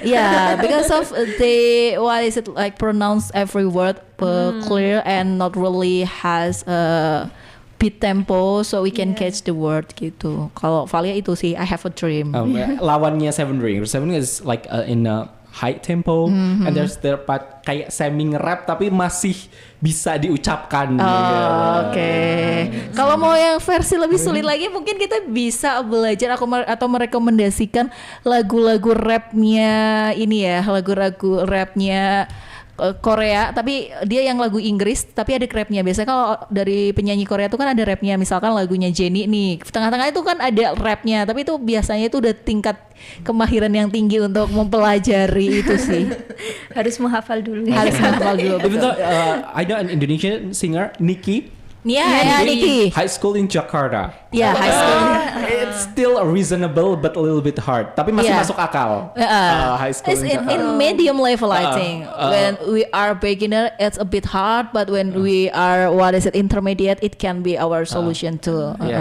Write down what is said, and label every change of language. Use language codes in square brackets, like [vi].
[en] Yeah, because of the like pronounce every word clear and not really has a beat tempo, so we can catch the word gitu. [id] Kalau Valia itu sih I Have a Dream. Lawannya Seven Ring. [en] Seven Ring is like in a high tempo, and there's the part [id] kayak semi nge-rap tapi masih bisa diucapkan. Oke. Kalau mau yang versi lebih sulit lagi, mungkin kita bisa belajar atau merekomendasikan lagu-lagu rapnya ini ya, lagu-lagu rapnya Korea, tapi dia yang lagu Inggris tapi ada rapnya. Biasanya kalau dari penyanyi Korea itu kan ada rapnya, misalkan lagunya Jennie nih, tengah-tengah itu kan ada rapnya, tapi itu biasanya itu udah tingkat kemahiran yang tinggi untuk mempelajari itu sih. Harus menghafal dulu. Harus menghafal dulu. [en] Even though I know an Indonesian singer, Nicki, Yeah, Niki. High school in Jakarta. Yeah, high school. It's still reasonable but a little bit hard. [id] Tapi masih masuk akal. [en] High school It's in Jakarta. in medium level, I think. When we are beginner, it's a bit hard, but when we are intermediate, it can be our solution too.